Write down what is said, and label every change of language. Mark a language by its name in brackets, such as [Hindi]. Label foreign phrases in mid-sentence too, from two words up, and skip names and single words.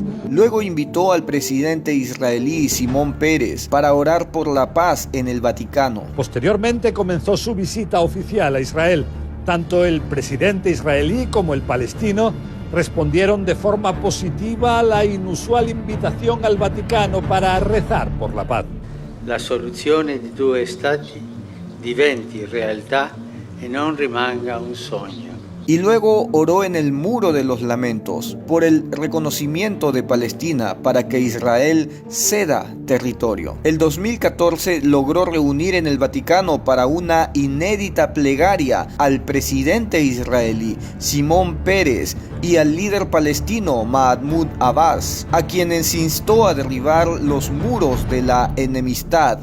[Spanish] Luego invitó al presidente israelí Simón Peres para orar por la paz en el Vaticano. Posteriormente comenzó su visita oficial a Israel. Tanto el presidente israelí como el palestino respondieron de forma positiva a la inusual invitación al Vaticano para rezar por la paz. [Italian] La soluzione di due stati diventi realtà e non rimanga un sogno. [Spanish] Y luego oró en el Muro de los Lamentos por el reconocimiento de Palestina para que Israel ceda territorio. El 2014 logró reunir en el Vaticano para una inédita plegaria al presidente israelí Simón Peres y al líder palestino Mahmoud Abbas, a quienes instó a derribar los muros de la enemistad.